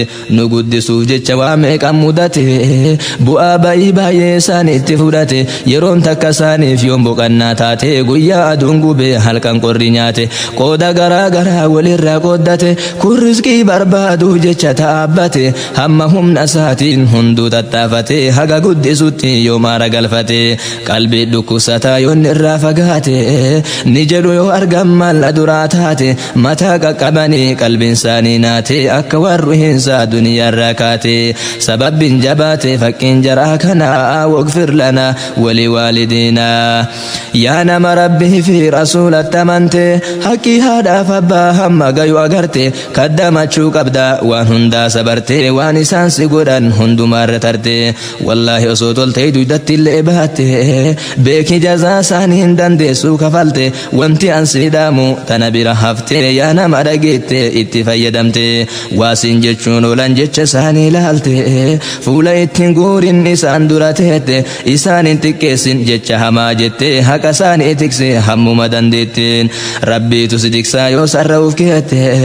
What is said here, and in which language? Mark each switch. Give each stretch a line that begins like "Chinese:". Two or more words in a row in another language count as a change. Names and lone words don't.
Oromo: Nu guddisuuf jecha waa meeqan mudate, bu'aa ba'ii baay'ee isaan itti fudhate, yeroon takka isaaniif yoon boqannaa taate, guyyaa aduun gube halkan qorri nyaate, qooda garaa garaa walirraa qooddate, kun rizqii barbaaduuf jecha ta'abbate, hamma humna isaatiin hunduu tattaafate, haga guddisutti yoo maara galfate, qalbii dhukkubsataa yoon irraa fagaate, ni jedhu yoo argan maal duraa taate, mataa qaqqabanii qalbiin isaanii naate, akka warri hin saa duniyaa irraa kaate, sababbiin jabaate fakkiin jaraa kana,
Arabic: واغفر لنا ولوالدينا.
Oromo: Yaa nama Rabbii fi Rasuulatti amante, haqqi haadhaaf abbaa hamma gayu agarte, kaddamachuu qabda waan hundaa sabarte, waan isaan si godhan hundumaa irra tarte. Wallaahi osoo toltee duydatti illee baatte, beeki jazaa isaanii hin dandeessu kafalte, wanti an si dhaamu tana bira hafte, yaa nama dhageette itti fayyadamte, waa siin jechuun oolan jecha isaanii ilaalte, fuula ittiin guurin isaan dura teette, isaan hin xiqqeessin jecha hamaa jette, haqa isaanii tikse hammuma dandeetteen, Rabbiitu si tiksaa yoo sarra uf keette,